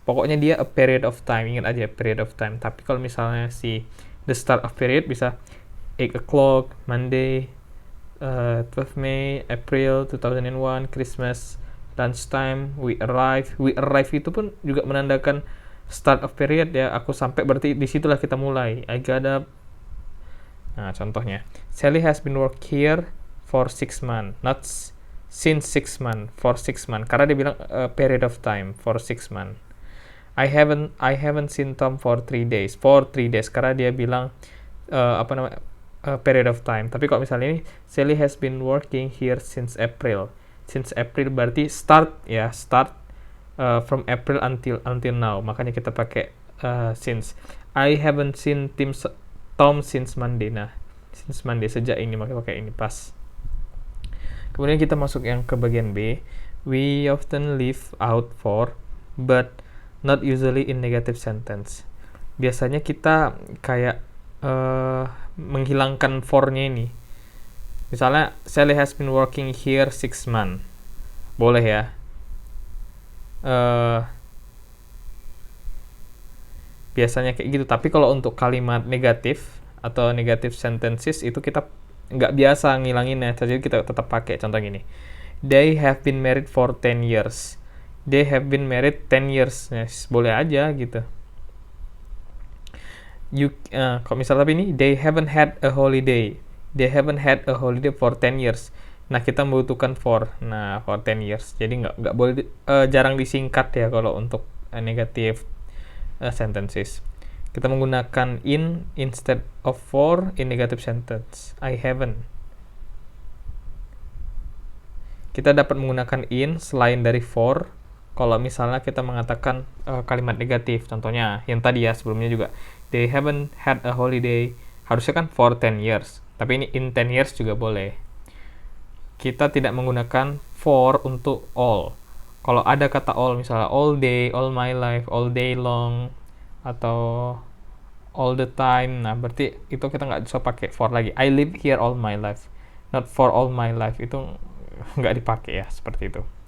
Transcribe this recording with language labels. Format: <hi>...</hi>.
<id>Pokoknya dia</id> <en>a period of time,</en> <id>ingat aja</id> <en>period of time.</en> <id>Tapi kalau misalnya si</id> <en>the start of period bisa 8 o'clock, Monday, 12 May, April 2001, Christmas, lunchtime, we arrive. We arrive</en> <id>itu pun juga menandakan</id> <en>start of period</en> <id>ya. Aku sampai, berarti disitulah kita mulai.</id> <en>I got up.</en> <id>Nah, contohnya,</id> <en>Sally has been work here for 6 months. Not since 6 months, for 6 months.</en> <id>Karena dia bilang</id> <en>period of time, for 6 months. I haven't seen Tom for 3 days. For 3 days.</en> <id>Karena dia bilang</id> <en>period of time.</en> <id>Tapi kalau misalnya ini</id> <en>Sally has been working here since April. Since April berarti start ya, start from April until now.</en> <id>Makanya kita pakai</id> <en>since. I haven't seen Tom since Monday.</en> <id>Nah,</id> <en>since Monday,</en> <id>sejak ini, makanya pakai ini pas. Kemudian kita masuk yang ke bagian B.</id> <en>We often leave out for, but not usually in negative sentence.</en> <id>Biasanya kita kayak menghilangkan for-nya ini.</id> <en>Misalnya, Sally has been working here 6 months.</en> <id>Boleh ya. Biasanya kayak gitu. Tapi kalau untuk kalimat negatif atau negative sentences itu kita nggak biasa ngilanginnya. Jadi kita tetap pakai contoh gini.</id> <en>They have been married for 10 years. They have been married 10 years.</en> <id>Yes, boleh aja gitu. Kalau misalnya tapi ini,</id> <en>they haven't had a holiday. They haven't had a holiday for 10 years.</en> <id>Nah, kita membutuhkan for. Nah,</id> <en>for 10 years.</en> <id>Jadi nggak boleh, jarang disingkat ya kalau untuk negative sentences. Kita menggunakan</id> <en>in instead of for in negative sentence. I haven't.</en> <id>Kita dapat menggunakan in selain dari for kalau misalnya kita mengatakan kalimat negatif. Contohnya yang tadi ya, sebelumnya juga,</id> <en>they haven't had a holiday.</en> <id>Harusnya kan</id> <en>for 10 years.</en> <id>Tapi ini</id> <en>in 10 years</en> <id>juga boleh. Kita tidak menggunakan for untuk all. Kalau ada kata all, misalnya all day, all my life, all day long, atau all the time, nah berarti itu kita nggak bisa pakai for lagi.</id> <en>I live here all my life, not for all my life.</en> <id>Itu nggak dipakai ya, seperti itu.</id>